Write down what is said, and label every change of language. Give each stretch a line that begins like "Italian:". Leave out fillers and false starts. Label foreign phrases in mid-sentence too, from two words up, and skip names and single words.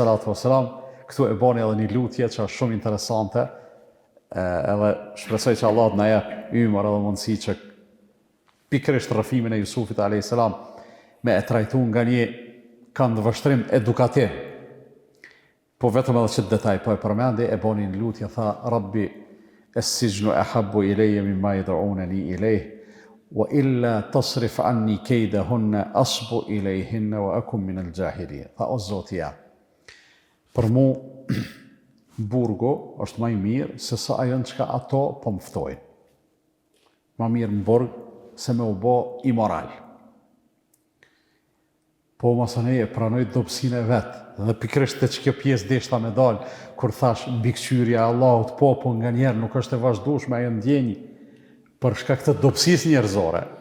Albanian: këtu e bani edhe një lutje që është shumë interesante, edhe shpresoj që Allah na jep ymër edhe mundësi që pikërisht rrëfimin e Jusufit a.s. me e trajtu nga një këndvështrim edukativ. Po vetëm edhe që detaj po e përmendi, e bani një lutje, tha,
Arabic: رب السجن أحب إلي مما يدعونني إليه وإلا تصرف عني كيدهن أصب إليهن وأكن من الجاهلين.
Albanian: Tha, o Zoti jam, për mu burgu është më i mirë se sa ajo që ato po më ftojnë. Më mirë në burg se me u bo imoral. Po masoneje pranoj dobësinë e vetë, dhe pikërisht të që kjo pjesë deshta me dalë, kur thash mbikëqyrja e Allahut, po nga njerë nuk është e vazhdueshme ajo ndjenjë për shkak të dobësisë njerëzore.